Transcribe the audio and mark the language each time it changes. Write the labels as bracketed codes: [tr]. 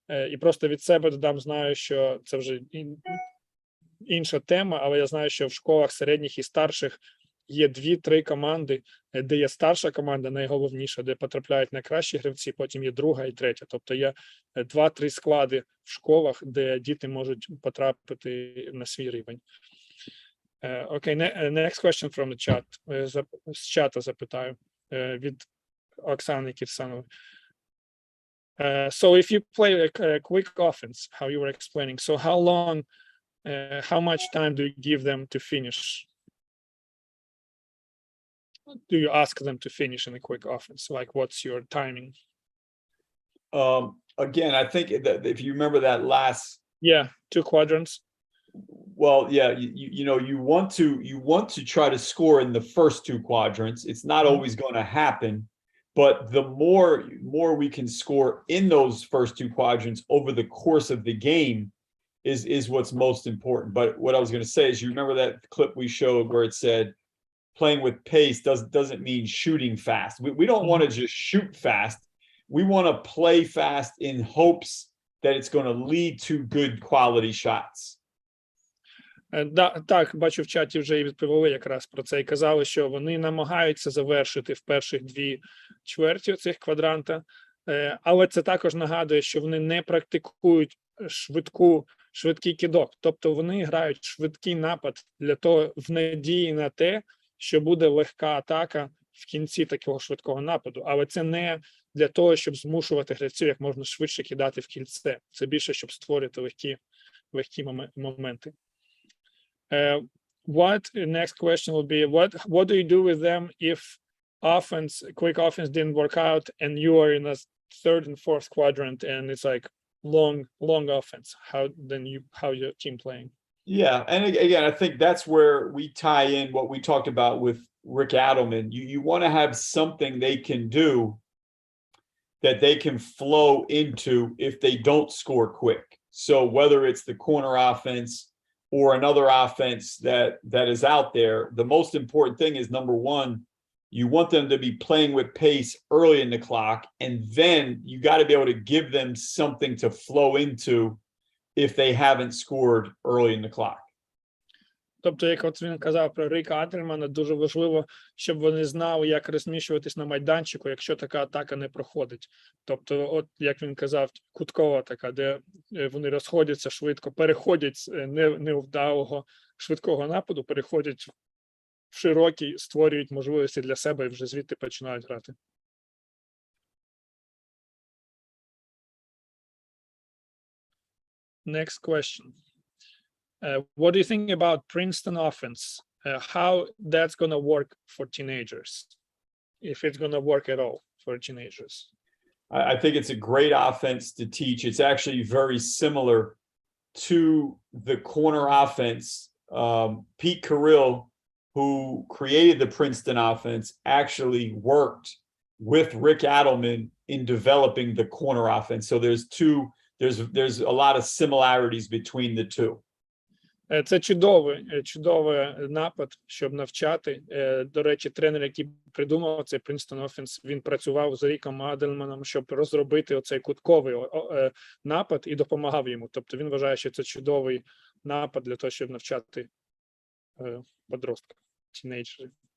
[uk] І просто від себе додам, знаю, що це вже інша тема, але я знаю, що в школах середніх і старших є 2-3 команди, де є старша команда, найголовніша, де потрапляють найкращі гравці, потім є друга і третя. Тобто є 2-3 склади в школах, де діти можуть потрапити на свій рівень. [en] Okay, next question from the chat. [uk] З чата запитаю від Оксани Кірсанової. [en] So if you play a quick offense, how you were explaining, so how long, how much time do you give them to finish? Do you ask them to finish in a quick offense? Like, what's your timing? Again, I think that if you remember that last, 2 quadrants. Well, yeah, you want to try to score in the first 2 quadrants. It's not always going to happen, but the more we can score in those first 2 quadrants over the course of the game is what's most important. But what I was going to say is, you remember that clip we showed where it said playing with pace doesn't mean shooting fast. We don't want to just shoot fast. We want to play fast in hopes that it's going to lead to good quality shots. [uk] Так, бачу, в чаті вже і відповіли якраз про це і казали, що вони намагаються завершити в перших 2 чверті цих квадранта, але це також нагадує, що вони не практикують швидкий кидок, тобто вони грають швидкий напад для того, в надії на те, що буде легка атака в кінці такого швидкого нападу, але це не для того, щоб змушувати гравців як можна швидше кидати в кільце, це більше, щоб створити легкі моменти. [en] Next question will be, what do you do with them if quick offense didn't work out and you are in a 3rd and 4th quadrant and it's like long offense? How your team playing? Yeah, and again, I think that's where we tie in what we talked about with Rick Adelman. You want to have something they can do that they can flow into if they don't score quick. So whether it's the corner offense or another offense that is out there, the most important thing is, number one, you want them to be playing with pace early in the clock, and then you got to be able to give them something to flow into if they haven't scored early in the clock. [uk] Тобто, як от він казав про Рика Адельмана, дуже важливо, щоб вони знали, як розміщуватись на майданчику, якщо така атака не проходить. Тобто, от як він казав, куткова така, де вони розходяться швидко, переходять з невдалого швидкого нападу, переходять в широкий, створюють можливості для себе і вже звідти починають грати. [en] Next question. What do you think about Princeton offense? How that's going to work for teenagers? If it's going to work at all for teenagers? I think it's a great offense to teach. It's actually very similar to the corner offense. Pete Carrill, who created the Princeton offense, actually worked with Rick Adelman in developing the corner offense. So there's a lot of similarities between the two. [uk] Це чудовий напад, щоб навчати. До речі, тренер, який придумав цей Princeton Offense, він працював з Ріком Адельманом, щоб розробити оцей кутковий напад і допомагав йому. Тобто він вважає, що це чудовий напад для того, щоб навчати подростків, тінейджерів.